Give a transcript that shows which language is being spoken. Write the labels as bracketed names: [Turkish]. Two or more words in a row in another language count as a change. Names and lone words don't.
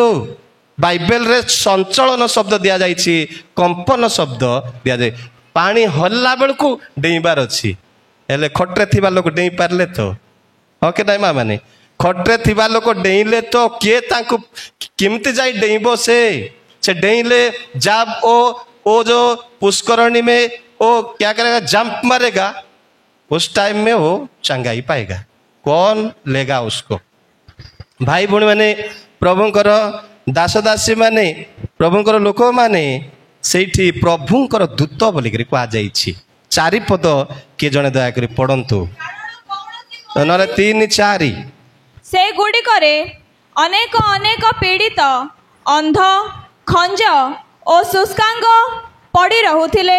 [Odia] ବାଇବେଲରେ ସଞ୍ଚଳନ ଶବ୍ଦ ଦିଆଯାଇଛି, କମ୍ପନ ଶବ୍ଦ ଦିଆଯାଏ। ପାଣି ହଲିଲା ବେଳକୁ ଡେଇଁବାର ଅଛି। ହେଲେ ଖଟରେ ଥିବା ଲୋକ ଡେଇଁ ପାରିଲେ ତ? ହଁ କି ନାଇଁ ମା ମାନେ? ଖଟରେ ଥିବା ଲୋକ ଡେଇଁଲେ ତ କିଏ ତାଙ୍କୁ କେମିତି ଯାଇ ଡେଇଁବ? ସେ ଡେଇଁଲେ [Hindi] जाब ओ जो पुष्करणी में वो क्या करेगा, जंप मारेगा, उस टाइम में वो चंगाई पाएगा। कौन लेगा उसको? [Odia] ଭାଇ ଭଉଣୀ ମାନେ, ପ୍ରଭୁଙ୍କର ଦାସ ଦାସୀ ମାନେ, ପ୍ରଭୁଙ୍କର ଲୋକ ମାନେ ସେଇଠି ପ୍ରଭୁଙ୍କର ଦୂତ ବୋଲିକିରି କୁହାଯାଇଛି। 4 ପଦ କିଏ ଜଣେ ଦୟାକରି ପଢ଼ନ୍ତୁ, ନହେଲେ 3, 4। ସେଗୁଡ଼ିକରେ ଅନେକ ଅନେକ ପୀଡ଼ିତ, ଅନ୍ଧ, ଖଞ୍ଜ ଓ ଶୁଷ୍କାଙ୍ଗ ପଡ଼ି ରହୁଥିଲେ।